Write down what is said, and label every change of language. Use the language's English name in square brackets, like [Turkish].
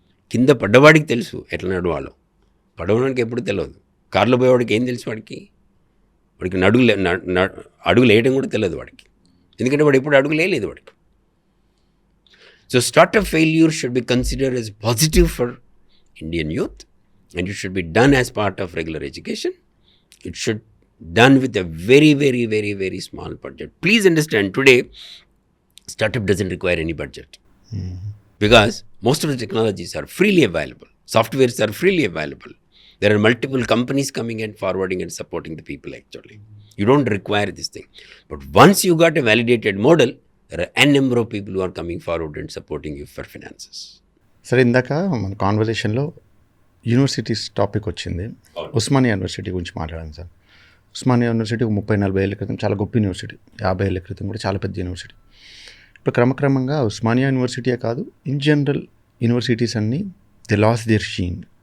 [Telugu] కింద పడ్డవాడికి తెలుసు ఎట్లా నడవాలో, పడవడానికి ఎప్పుడు తెలియదు. కార్లో పోయేవాడికి ఏం తెలుసు? వాడికి అడుగులు వేయడం కూడా తెలియదు వాడికి, ఎందుకంటే వాడు ఎప్పుడు అడుగులు వేయలేదు వాడికి. [English] So startup failure should be considered as positive for Indian youth and it should be done as part of regular education. It should done with a very, very, very, very small budget. Please understand, today startup doesn't require any budget. Because most of the technologies are freely available. Softwares are freely available. There are multiple companies coming and forwarding and supporting the people actually. You don't require this thing. But once you got a validated model, there are n number of people who are coming forward and supporting you for finances. [Telugu] సరే, ఇందాక మన కాన్వర్సేషన్లో universities topic వచ్చింది. Osmania university గురించి మాట్లాడాను sir. Osmania university 30-40 ఏళ్ళ క్రితం చాలా గొప్ప యూనివర్సిటీ, 50 ఏళ్ళ క్రితం కూడా చాలా పెద్ద యూనివర్సిటీ. ఇప్పుడు క్రమక్రమంగా ఉస్మానియా యూనివర్సిటీయే కాదు, [English] in general [Telugu] యూనివర్సిటీస్ అన్నీ [English] They lose their sheen.